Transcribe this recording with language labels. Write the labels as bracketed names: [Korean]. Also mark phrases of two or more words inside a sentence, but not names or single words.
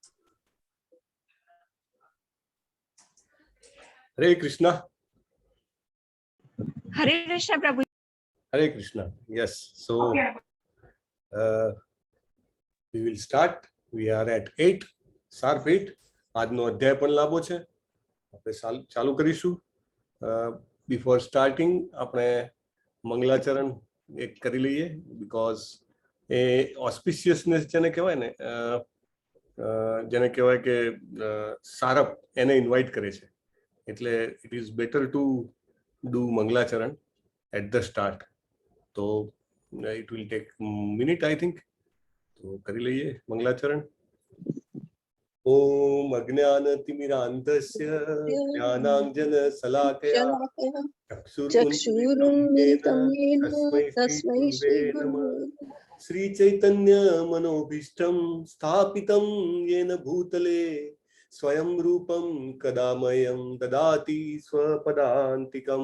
[English] Hare Krishna. Hare Krishna Prabhu. Hare Krishna. Yes. So we will start. We are at 8, sharp 8. [Gujarati] આજનો અધ્યાય પણ લાંબો છે, આપણે ચાલુ કરીશું. [English] before starting [Gujarati] આપણે મંગલાચરણ એક કરી લઈએ, બીકોઝ એ ઓસ્પિશિયસનેસ જેને કહેવાય ને, જેને કહેવાય કે સારપ, એને ઇન્વાઇટ કરે છે, એટલે [English] it is better to do [Gujarati] મંગલાચરણ [English] at the start. તો it will take minute I think. [Gujarati] તો કરી લઈએ મંગલાચરણ. [Sanskrit] ॐ अज्ञानतिमिरांतस्य ज्ञानांजनशलाकया चक्षुरुन्मिलितं येन तस्मै श्रीगुरुवे श्रीचैतन्य मनोभीष्टं स्थापितं येन भूतले स्वयं रूपं कदा मह्यं ददाति स्वपदान्तिकम्.